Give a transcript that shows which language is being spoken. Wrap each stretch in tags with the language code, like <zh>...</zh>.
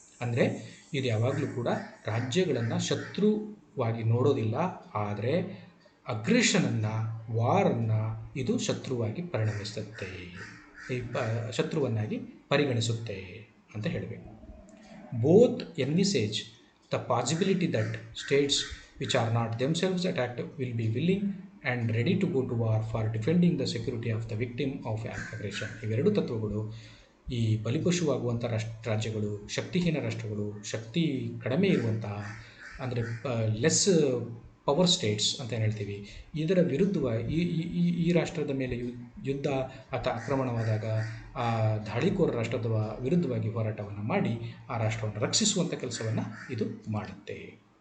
<kn>ಅಂದರೆ ಇದು ಯಾವಾಗಲೂ ಕೂಡ ರಾಜ್ಯಗಳನ್ನು ಶತ್ರುವಾಗಿ ನೋಡೋದಿಲ್ಲ, ಆದರೆ ಅಗ್ರೆಷನನ್ನು ವಾರನ್ನು ಇದು ಶತ್ರುವಾಗಿ ಪರಿಣಮಿಸುತ್ತೆ, ಶತ್ರುವನ್ನಾಗಿ ಪರಿಗಣಿಸುತ್ತೆ ಅಂತ ಹೇಳಬೇಕು.</kn> <en>Both envisage the possibility that states which are not themselves attacked will be willing and ready to go to war for defending the security of the victim of an aggression.</en> <kn>ಇವೆರಡು ತತ್ವಗಳು ಈ ಬಲಿಪಶುವಾಗುವಂಥ ರಾಜ್ಯಗಳು, ಶಕ್ತಿಹೀನ ರಾಷ್ಟ್ರಗಳು, ಶಕ್ತಿ ಕಡಿಮೆ ಇರುವಂತಹ ಅಂದರೆ ಲೆಸ್ ಪವರ್ ಸ್ಟೇಟ್ಸ್ ಅಂತ ಏನು ಹೇಳ್ತೀವಿ, ಇದರ ವಿರುದ್ಧವಾಗಿ ಈ ರಾಷ್ಟ್ರದ ಮೇಲೆ ಯುದ್ಧ ಅಥವಾ ಆಕ್ರಮಣವಾದಾಗ ಆ ದಾಳಿಕೋರ ರಾಷ್ಟ್ರದ ವಿರುದ್ಧವಾಗಿ ಹೋರಾಟವನ್ನು ಮಾಡಿ ಆ ರಾಷ್ಟ್ರವನ್ನು ರಕ್ಷಿಸುವಂಥ ಕೆಲಸವನ್ನು ಇದು ಮಾಡುತ್ತೆ.</kn>